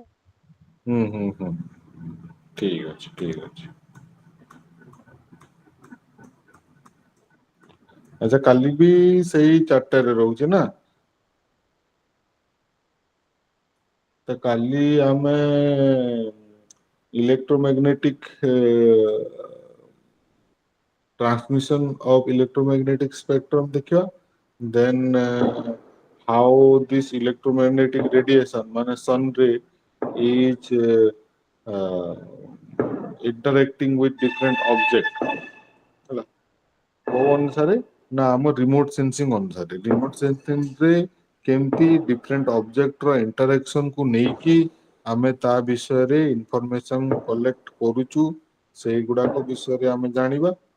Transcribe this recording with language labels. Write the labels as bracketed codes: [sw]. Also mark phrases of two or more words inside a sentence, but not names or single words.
[or] ହୁଁ ହୁଁ ହୁଁ, ଠିକ ଅଛି ଠିକ ଅଛି। ଆଚ୍ଛା, କାଲି ବି ସେଇ 4ଟାରେ ରହୁଛି ନା? ତ କାଲି ଆମେ [en] ଇଲେକ୍ଟ୍ରୋମେଗ୍ନେଟିକ transmission of electromagnetic spectrum ଦେଖିବା, then how this electromagnetic radiation ମାନେ sun ray is interacting with different object [or] ହେଲା, କୋଉ ଅନୁସାରେ ନା ଆମ ରିମୋଟ ସେନ୍ସିଂ ଅନୁସାରେ। ରିମୋଟ ସେନ୍ସିଂ ରେ କେମିତି [en] different object [or] ର ଇଣ୍ଟରାକ୍ସନ କୁ ନେଇକି ଆମେ ତା ବିଷୟରେ [en] information collect [or] କରୁଛୁ, ସେଇଗୁଡାକ ବିଷୟରେ ଆମେ ଜାଣିବା।